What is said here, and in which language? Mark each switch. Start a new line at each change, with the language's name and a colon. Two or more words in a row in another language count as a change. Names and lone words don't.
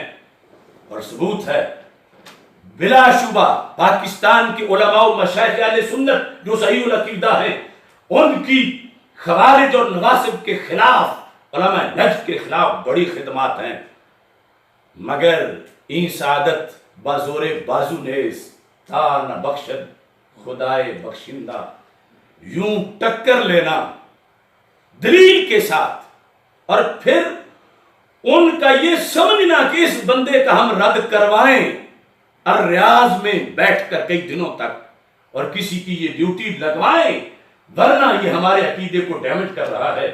Urdu: اور ثبوت ہے بلا شبہ پاکستان کے علماء و مشائخ اہل سنت جو صحیح العقیدہ ہیں، ان کی خوارج اور نواسب کے خلاف، علماء نجد کے خلاف بڑی خدمات ہیں.
Persian: مگر این سعادت بازور بازو نیز تا نہ بخشد خدائے بخشندہ،
Urdu: یوں ٹکر لینا دلیل کے ساتھ اور پھر ان کا یہ سمجھنا کہ اس بندے کا ہم رد کروائیں الریاض میں بیٹھ کر کئی دنوں تک اور کسی کی یہ ڈیوٹی لگوائیں ورنہ یہ ہمارے عقیدے کو ڈیمیج کر رہا ہے.